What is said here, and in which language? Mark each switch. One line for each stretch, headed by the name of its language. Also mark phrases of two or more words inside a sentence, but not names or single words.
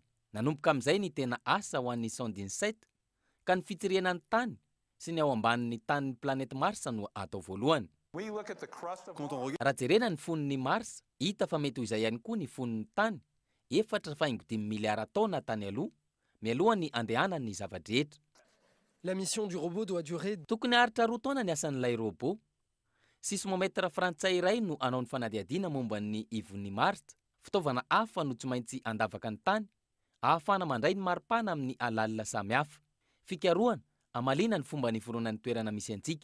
Malagasy: Nanomboka amin'izay ny tena asa ho an'ny sondiny 7 ka ny fitsirihana ny tany sy ny ao ambanin'ny tanin'ny planète Mars no atao voalohany. Raha jerena ny fon'ny Mars, hita fa mety ho izay ihany koa ny fon'ny tany 4.5 miliara taona tany aloha, mialohany andehanan'ny zavadrehetra.
French: La mission du robot doit durer.
Malagasy: Tokony haritra 2 taona ny asan'ilay robot. Sismometra frantsay iray no anao ny fanadihadiana momba ny ivon'ny Mars. Fitaovana hafa no tsy maintsy andavaka ny tany, ahafahana mandray ny maripana amin'ny alalina samihafa. Fikarohana, amalina ny fomba niforonan'ny toerana misy antsika.